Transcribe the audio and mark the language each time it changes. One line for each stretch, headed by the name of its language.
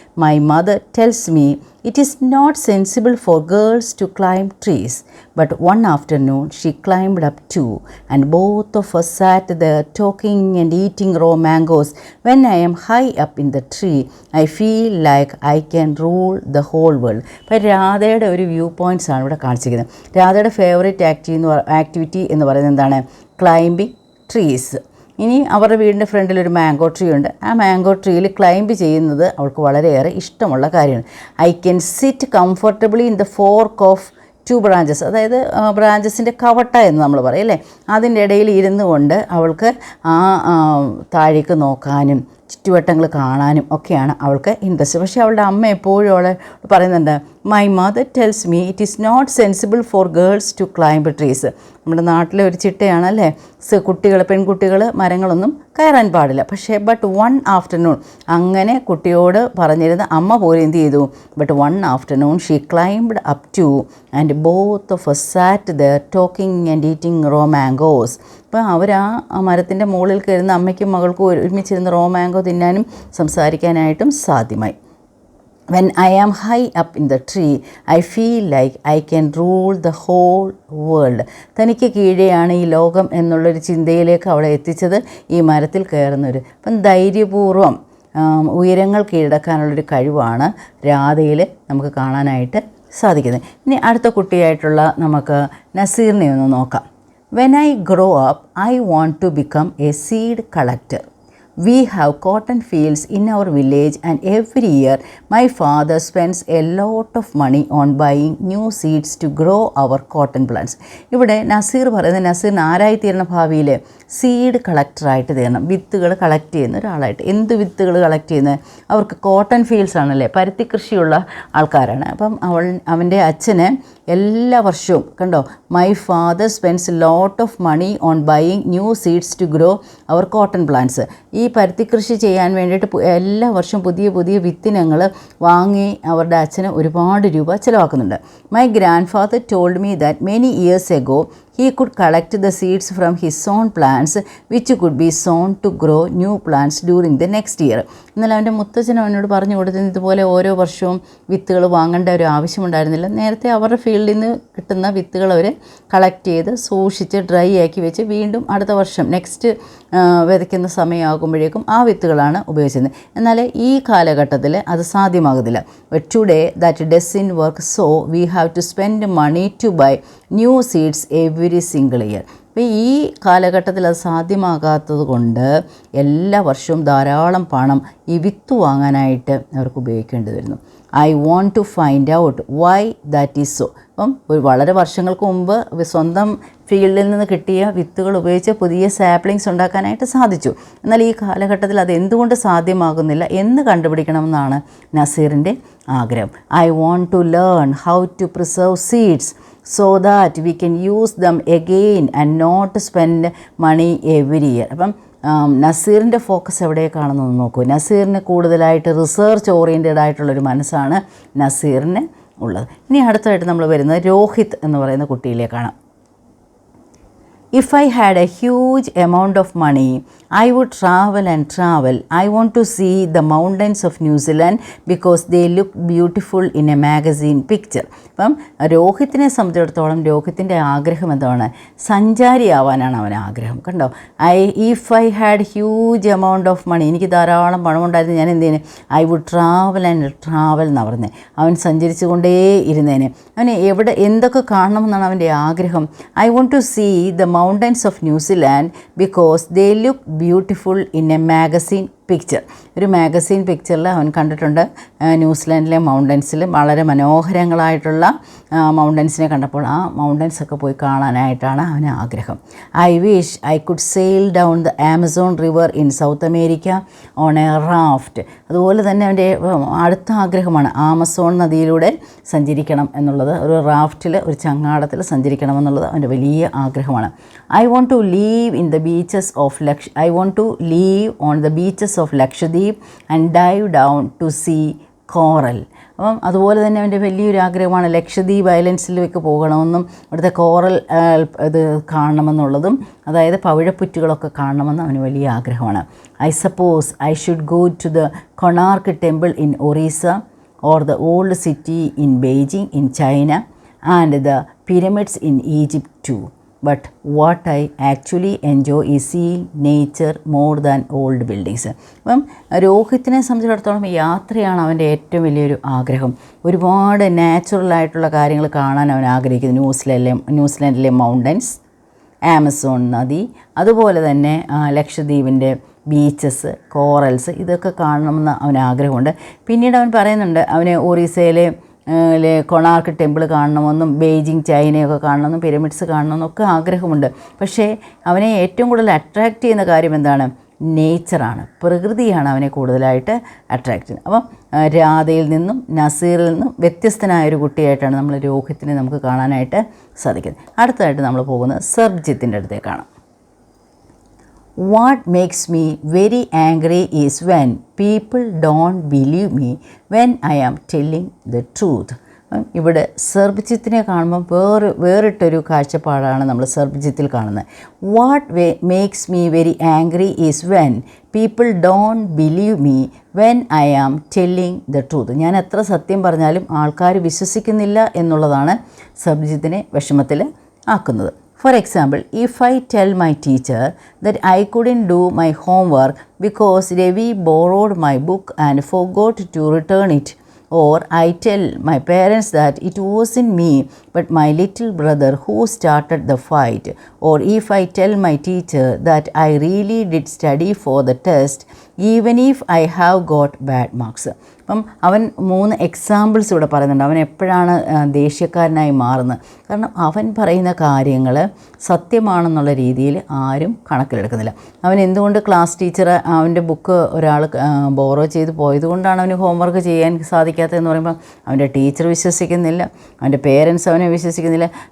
English: My mother tells me it is not sensible for girls to climb trees, but one afternoon she climbed up too, and both of us sat there talking and eating raw mangoes. When I am high up in the tree, I feel like I can rule the whole world.
Malayalam: അപ്പോൾ രാധയുടെ ഒരു view points ആണ് ഇവിടെ കാണിച്ചിരിക്കുന്നത്. രാധയുടെ favourite activity എന്ന് പറയുന്നത് എന്താണ്? Climbing trees. ഇനി അവരുടെ വീടിൻ്റെ ഫ്രണ്ടിൽ ഒരു മാംഗോ ട്രീ ഉണ്ട്. ആ മാംഗോ ട്രീയിൽ ക്ലൈംബ് ചെയ്യുന്നത് അവൾക്ക് വളരെയേറെ ഇഷ്ടമുള്ള കാര്യമാണ്.
English: I can sit comfortably in the fork of two branches,
Malayalam: അതായത് ബ്രാഞ്ചസിൻ്റെ കവട്ട എന്ന് നമ്മൾ പറയും അല്ലേ, അതിൻ്റെ ഇടയിൽ ഇരുന്നു കൊണ്ട് അവൾക്ക് ആ താഴേക്ക് നോക്കാനും ചുറ്റുവട്ടങ്ങൾ കാണാനും ഒക്കെയാണ് അവൾക്ക് ഇൻട്രസ്റ്റ്. പക്ഷേ അവളുടെ അമ്മ എപ്പോഴും അവളെ പറയുന്നുണ്ട്,
English: My mother tells me it is not sensible for girls to climb trees.
Malayalam: നമ്മുടെ നാട്ടിലെ ഒരു ചിട്ടയാണല്ലേ, പെൺകുട്ടികൾ മരങ്ങളൊന്നും കയറാൻ പാടില്ല.
English: പക്ഷേ but one afternoon,
Malayalam: അങ്ങനെ കുട്ടിയോട് പറഞ്ഞിരുന്ന അമ്മ പോലും എന്ത് ചെയ്തു,
English: But one afternoon she climbed up too and both of us sat there talking and eating raw mangoes.
Malayalam: അപ്പോൾ അവർ ആ മരത്തിൻ്റെ മുകളിൽ കയറുന്ന അമ്മയ്ക്കും മകൾക്കും ഒരുമിച്ചിരുന്ന് റോ മാംഗോ തിന്നാനും സംസാരിക്കാനായിട്ടും സാധ്യമായി.
English: When I am high up in the tree, I feel like I can rule the whole world.
Malayalam: തനിക്ക് കീഴെയാണ് ഈ ലോകം എന്നുള്ളൊരു ചിന്തയിലേക്ക് അവളെ എത്തിച്ചത് ഈ മരത്തിൽ കയറുന്നവർ. അപ്പം ധൈര്യപൂർവ്വം ഉയരങ്ങൾ കീഴടക്കാനുള്ളൊരു കഴിവാണ് രാധയിൽ നമുക്ക് കാണാനായിട്ട് സാധിക്കുന്നത്. ഇനി അടുത്ത കുട്ടിയായിട്ടുള്ള നമുക്ക് നസീറിനെ ഒന്ന് നോക്കാം.
English: When I grow up, I want to become a seed collector. We have cotton fields in our village and every year my father spends a lot of money on buying new seeds to grow our cotton plants.
Malayalam: ഇവിടെ നസീർ പറയുന്നത്, നസീറിന് ആരായി തീരണം ഭാവിയിൽ? Seed കളക്ടറായിട്ട് തീരണം, വിത്തുകൾ collect ചെയ്യുന്ന ഒരാളായിട്ട്. എന്ത് വിത്തുകൾ കളക്ട് ചെയ്യുന്നത്? അവർക്ക് കോട്ടൺ ഫീൽഡ്സ് ആണല്ലേ, പരുത്തി കൃഷിയുള്ള ആൾക്കാരാണ്. അപ്പം അവൻ്റെ അച്ഛന് എല്ലാ വർഷവും കണ്ടോ,
English: My father spends lot of money on buying new seeds to grow our cotton plants.
Malayalam: ഈ പരുത്തി കൃഷി ചെയ്യാൻ വേണ്ടിയിട്ട് എല്ലാ വർഷവും പുതിയ പുതിയ വിത്തിനങ്ങൾ വാങ്ങി അവരുടെ അച്ഛന് ഒരുപാട് രൂപ ചിലവാക്കുന്നുണ്ട്.
English: My grandfather told me that many years ago he could collect the seeds from his own plants which could be sown to grow new plants during the next year.
Malayalam: എന്നാൽ അവൻ്റെ മുത്തച്ഛൻ അവനോട് പറഞ്ഞു കൊടുത്തത് ഇതുപോലെ ഓരോ വർഷവും വിത്തുകൾ വാങ്ങേണ്ട ഒരു ആവശ്യമുണ്ടായിരുന്നില്ല. നേരത്തെ അവരുടെ ഫീൽഡിൽ നിന്ന് കിട്ടുന്ന വിത്തുകൾ അവർ കളക്ട് ചെയ്ത് സൂക്ഷിച്ച് ഡ്രൈ ആക്കി വെച്ച് വീണ്ടും അടുത്ത വർഷം നെക്സ്റ്റ് വിതയ്ക്കുന്ന സമയമാകുമ്പോഴേക്കും ആ വിത്തുകളാണ് ഉപയോഗിച്ചിരുന്നത്. എന്നാൽ ഈ കാലഘട്ടത്തിൽ അത് സാധ്യമാകുന്നില്ല.
English: But today that doesn't work, so we have to spend money to buy new seeds every single year.
Malayalam: അപ്പോൾ ഈ കാലഘട്ടത്തിൽ അത് സാധ്യമാകാത്തത് കൊണ്ട് എല്ലാ വർഷവും ധാരാളം പണം ഈ വിത്ത് വാങ്ങാനായിട്ട് അവർക്ക് ഉപയോഗിക്കേണ്ടി വരുന്നു.
English: I want to find out why that is so.
Malayalam: അപ്പം വളരെ വർഷങ്ങൾക്ക് മുമ്പ് സ്വന്തം ഫീൽഡിൽ നിന്ന് കിട്ടിയ വിത്തുകൾ ഉപയോഗിച്ച് പുതിയ സാപ്ലിങ്സ് ഉണ്ടാക്കാനായിട്ട് സാധിച്ചു. എന്നാൽ ഈ കാലഘട്ടത്തിൽ അത് എന്തുകൊണ്ട് സാധ്യമാകുന്നില്ല എന്ന് കണ്ടുപിടിക്കണമെന്നാണ് നസീറിൻ്റെ ആഗ്രഹം.
English: I want to learn how to preserve seeds so that we can use them again and not spend money every year.
Malayalam: അപ്പം നസീറിൻ്റെ ഫോക്കസ് എവിടേക്കാണെന്ന് നോക്കൂ. നസീറിന് കൂടുതലായിട്ട് റിസർച്ച് ഓറിയൻറ്റഡ് ആയിട്ടുള്ളൊരു മനസ്സാണ് നസീറിന് ഉള്ളത്. ഇനി അടുത്തതായിട്ട് നമ്മൾ വരുന്നത് രോഹിത് എന്ന് പറയുന്ന കുട്ടിയിലേക്കാണ്.
English: If I had a huge amount of money, I would travel and travel. I want to see the mountains of New Zealand because they look beautiful in a magazine picture.
Malayalam: അപ്പം രോഹിത്തിനെ സംബന്ധിച്ചിടത്തോളം രോഹിത്തിൻ്റെ ആഗ്രഹം എന്താണ്? സഞ്ചാരിയാവാനാണ് അവൻ ആഗ്രഹം. കണ്ടോ,
English: if I had huge amount of money,
Malayalam: എനിക്ക് ധാരാളം പണമുണ്ടായിരുന്നു, ഞാൻ എന്ത് ചെയ്യുന്നത്?
English: I would travel and travel
Malayalam: എന്നാണ് പറഞ്ഞത്. അവൻ സഞ്ചരിച്ചു കൊണ്ടേ ഇരുന്നേനെ. അവന് എവിടെ എന്തൊക്കെ കാണണമെന്നാണ് അവൻ്റെ ആഗ്രഹം?
English: I want to see the mountains of New Zealand because they look beautiful in a magazine picture.
Malayalam: ഒരു മാഗസീൻ പിക്ചറിൽ അവൻ കണ്ടിട്ടുണ്ട് ന്യൂസിലാൻഡിലെ മൗണ്ടൻസിൽ വളരെ മനോഹരങ്ങളായിട്ടുള്ള മൗണ്ടൻസിനെ കണ്ടപ്പോൾ ആ മൗണ്ടൻസൊക്കെ പോയി കാണാനായിട്ടാണ് അവന് ആഗ്രഹം.
English: I wish I could sail down the Amazon river in South America on a raft.
Malayalam: അതുപോലെ തന്നെ അവൻ്റെ അടുത്ത ആഗ്രഹമാണ് ആമസോൺ നദിയിലൂടെ സഞ്ചരിക്കണം എന്നുള്ളത്. ഒരു റാഫ്റ്റിൽ, ഒരു ചങ്ങാടത്തിൽ സഞ്ചരിക്കണമെന്നുള്ളത് അവൻ്റെ വലിയ ആഗ്രഹമാണ്.
English: I want to live in the beaches of I want to live on the beaches of Lakshadweep and dive down to see coral.
Malayalam: അപ്പം അതുപോലെ തന്നെ അവൻ്റെ വലിയൊരു ആഗ്രഹമാണ് ലക്ഷദ്വീപ് ഐലൻഡ്സിലേക്ക് പോകണമെന്നും ഇവിടുത്തെ കോറൽ ഇത് കാണണമെന്നുള്ളതും, അതായത് പവിഴപ്പുറ്റുകളൊക്കെ കാണണമെന്ന് അവന് വലിയ ആഗ്രഹമാണ്.
English: I suppose I should go to the Konark temple in Orissa or the old city in Beijing in China and the pyramids in Egypt too. But what I actually enjoy is seeing nature more than old buildings.
Malayalam: അപ്പം രോഹിത്തിനെ സംബന്ധിച്ചിടത്തോളം യാത്രയാണ് അവൻ്റെ ഏറ്റവും വലിയൊരു ആഗ്രഹം. ഒരുപാട് നാച്ചുറലായിട്ടുള്ള കാര്യങ്ങൾ കാണാൻ അവൻ ആഗ്രഹിക്കുന്നു. ന്യൂസിലാൻഡിലെ മൗണ്ടൻസ്, ആമസോൺ നദി, അതുപോലെ തന്നെ ലക്ഷദ്വീപിൻ്റെ ബീച്ചസ്, കോറൽസ്, ഇതൊക്കെ കാണണമെന്ന് അവന് ആഗ്രഹമുണ്ട്. പിന്നീട് അവൻ പറയുന്നുണ്ട് അവന് ഒറീസയിലെ കൊണാർക്ക് ടെമ്പിൾ കാണണമെന്നും ബെയ്ജിങ് ചൈനയൊക്കെ കാണണമെന്നും പിരമിഡ്സ് കാണണമെന്നൊക്കെ ആഗ്രഹമുണ്ട്. പക്ഷേ അവനെ ഏറ്റവും കൂടുതൽ അട്രാക്റ്റ് ചെയ്യുന്ന കാര്യം എന്താണ്? നേച്ചറാണ്, പ്രകൃതിയാണ് അവനെ കൂടുതലായിട്ട് അട്രാക്റ്റ് ചെയ്യുന്നത്. അപ്പം രാധയിൽ നിന്നും നസീറിൽ നിന്നും വ്യത്യസ്തനായൊരു കുട്ടിയായിട്ടാണ് നമ്മൾ രോഹിത്തിനെ നമുക്ക് കാണാനായിട്ട് സാധിക്കുന്നത്. അടുത്തതായിട്ട് നമ്മൾ പോകുന്നത് സർബ്ജിത്തിൻ്റെ അടുത്തേക്കാണ്.
English: What makes me very angry is when people don't believe me when I am telling the truth.
Malayalam: ഇവിടെ സർബ്ജിത്തിനെ കാണുമ്പോൾ വേറിട്ടൊരു കാഴ്ചപ്പാടാണ് നമ്മൾ സർബ്ജിത്തിൽ കാണുന്നത്.
English: What makes me very angry is when people don't believe me when I am telling the truth.
Malayalam: ഞാൻ എത്ര സത്യം പറഞ്ഞാലും ആൾക്കാർ വിശ്വസിക്കുന്നില്ല എന്നുള്ളതാണ് സർബ്ജിത്തിനെ വിഷമത്തിൽ ആക്കുന്നത്.
English: For example, if I tell my teacher that I couldn't do my homework because Ravi borrowed my book and forgot to return it, or I tell my parents that it wasn't me but my little brother who started the fight, or if I tell my teacher that I really did study for the test even if I have got bad marks.
Malayalam: അപ്പം അവൻ 3 examples ഇവിടെ പറയുന്നുണ്ട്. അവൻ എപ്പോഴാണ് ദേഷ്യക്കാരനായി മാറുന്നത്? കാരണം അവൻ പറയുന്ന കാര്യങ്ങൾ സത്യമാണെന്നുള്ള രീതിയിൽ ആരും കണക്കിലെടുക്കുന്നില്ല. അവൻ എന്തുകൊണ്ട് ക്ലാസ് ടീച്ചർ അവൻ്റെ ബുക്ക് ഒരാൾ ബോറോ ചെയ്ത് പോയതുകൊണ്ടാണ് അവന് ഹോംവർക്ക് ചെയ്യാൻ സാധിക്കാത്തതെന്ന് പറയുമ്പോൾ അവൻ്റെ ടീച്ചർ വിശ്വസിക്കുന്നില്ല, അവൻ്റെ പേരൻസ് അവനെ വിശ്വസിക്കുന്നില്ല.